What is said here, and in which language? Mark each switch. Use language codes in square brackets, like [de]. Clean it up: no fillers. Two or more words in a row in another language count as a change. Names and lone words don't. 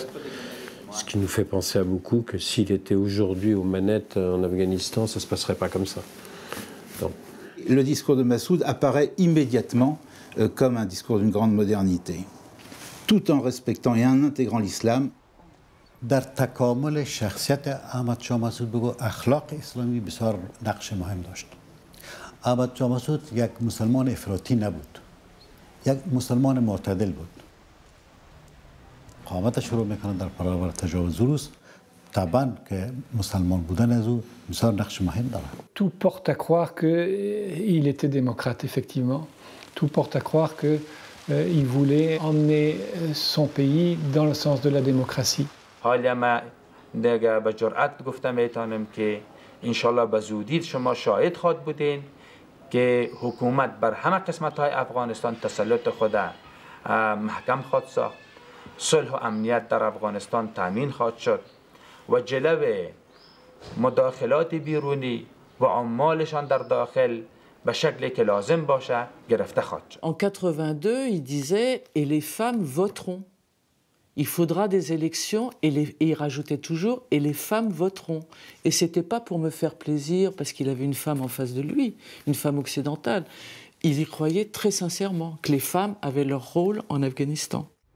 [fr] Ce qui nous fait penser à beaucoup que s'il était aujourd'hui aux manettes en Afghanistan, ça ne se passerait pas comme ça. Donc. Le discours de Massoud apparaît immédiatement comme un discours d'une grande modernité, tout en respectant et en intégrant l'islam. [fa] در تکامل شخصیت احمد شاه مسعود بگو اخلاق اسلامی بسیار نقش مهم داشت. احمد شاه مسعود یک مسلمان افراطی نبود، یک مسلمان معتدل بود. قامت شروع میکنه در برابر تجاوز روس، طبعا که مسلمان بودن از او بسیار نقش مهم داره. [fr] Tout porte à croire qu'il était démocrate, effectivement. Tout porte à croire qu'il voulait emmener son pays dans le sens de la démocratie. [fa] حالا ما دیگه به جرأت گفته میتونم که انشالله به زودی شما شاهد خواهد بودین که حکومت بر همه قسمت های افغانستان تسلط خود محکم خواهد ساخت، صلح و امنیت در افغانستان تامین خواهد شد و جلو مداخلات بیرونی و عمالشان در داخل به شکلی که لازم باشه گرفته خواهد شد. [fr] En 82, il disait et les femmes voteront. Il faudra des élections, et il rajoutait toujours, et les femmes voteront. Et ce n'était pas pour me faire plaisir, parce qu'il avait une femme en face de lui, une femme occidentale. Il y croyait très sincèrement que les femmes avaient leur rôle en Afghanistan.